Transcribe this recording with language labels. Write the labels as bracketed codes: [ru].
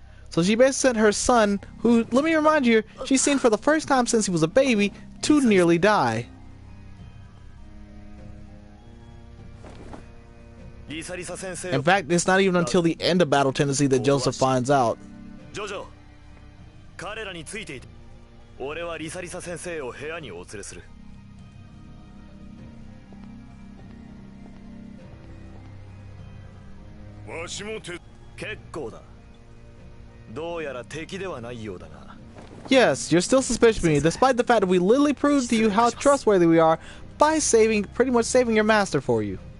[en] So she basically sent her son, who, let me remind you, she's seen for the first time since he was a baby, to nearly die. In fact, it's not even until the end of Battle Tendency that Joseph finds out. [ja] JoJo, 彼らについていて、俺はリサ先生を部屋にお連れする。わしも結構だ。どうやら敵ではないようだな。 [en] Yes, you're still suspicious of me, despite the fact that we literally proved to you how trustworthy we are by pretty much saving your master for you.